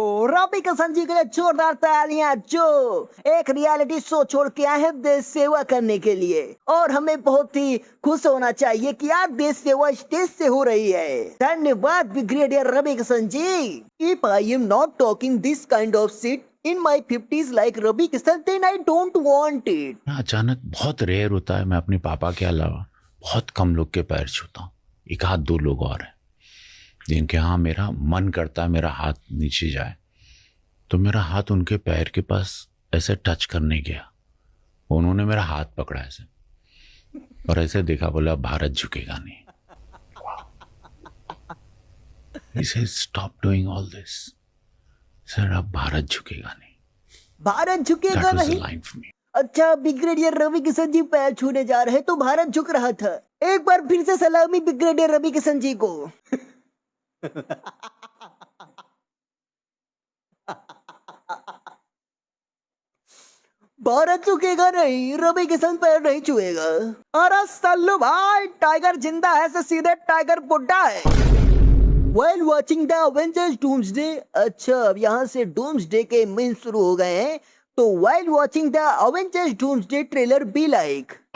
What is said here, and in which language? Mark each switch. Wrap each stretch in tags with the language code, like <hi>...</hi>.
<hi>रवि किशन जी के लिए जोरदार तालियां, जो एक रियलिटी शो छोड़ के आए हैं देश सेवा करने के लिए, और हमें बहुत ही खुश होना चाहिए कि आज देश सेवा स्टेज से हो रही है। धन्यवाद brigadier Ravi Kishan ji.</hi> <en>If I am not talking this kind of shit in my 50s like Ravi Kishan, then I don't want it।</en> <hi>अचानक बहुत रेयर होता है, मैं अपने पापा के अलावा बहुत कम लोग के पैर छूता हूँ। एक आध 2 लोग और हैं जिनके यहाँ मेरा मन करता है मेरा हाथ नीचे जाए, तो मेरा हाथ उनके पैर के पास ऐसे टच करने गया, उन्होंने मेरा हाथ पकड़ा ऐसे और ऐसे देखा, बोला भारत झुकेगा नहीं।</hi> <en>He said, stop doing all this.</en> <hi>Sir अब भारत झुकेगा नहीं, भारत झुकेगा</hi> <en>That was the</en> <hi>नहीं।</hi> <en>line for me.</en> <hi>अच्छा, ब्रिगेडियर रवि किशन जी पैर छूने जा रहे तो भारत झुक रहा था। एक बार फिर से सलामी ब्रिगेडियर रवि किशन जी को। भारत झुकेगा नहीं, रवि किशन पैर नहीं छुएगा। अरे सल्लू भाई, टाइगर जिंदा है से सीधे टाइगर बुड्ढा है।</hi> <en>While watching the Avengers Doomsday,</en> <hi>अच्छा अब यहाँ से Doomsday के मीम शुरू हो गए हैं, तो</hi> <en>while watching the Avengers Doomsday trailer be like,</en>